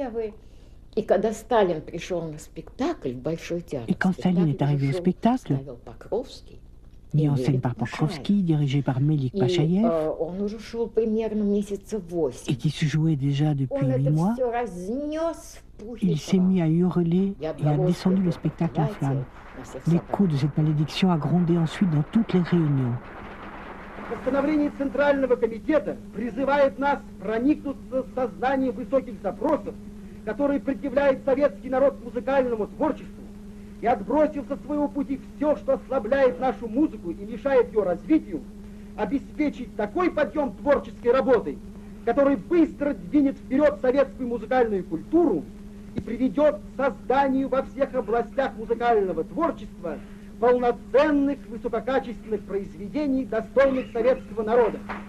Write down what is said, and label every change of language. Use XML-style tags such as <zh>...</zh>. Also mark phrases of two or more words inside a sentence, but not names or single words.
<fr>Et quand Staline est arrivé au spectacle, mis en scène par Pokrovski, dirigé par Melik Pachaïev, et qui se jouait déjà depuis 8 mois, il s'est mis à hurler et a descendu le spectacle en flammes. L'écho de cette malédiction a grondé ensuite dans toutes les réunions.</fr> <ru>Постановление Центрального комитета призывает нас проникнуться сознанием высоких запросов, которые предъявляет советский народ к музыкальному творчеству, и отбросив со своего пути все, что ослабляет нашу музыку и мешает ее развитию, обеспечить такой подъем творческой работы, который быстро двинет вперед советскую музыкальную культуру и приведет к созданию во всех областях музыкального творчества полноценных высококачественных произведений, достойных советского народа.</ru>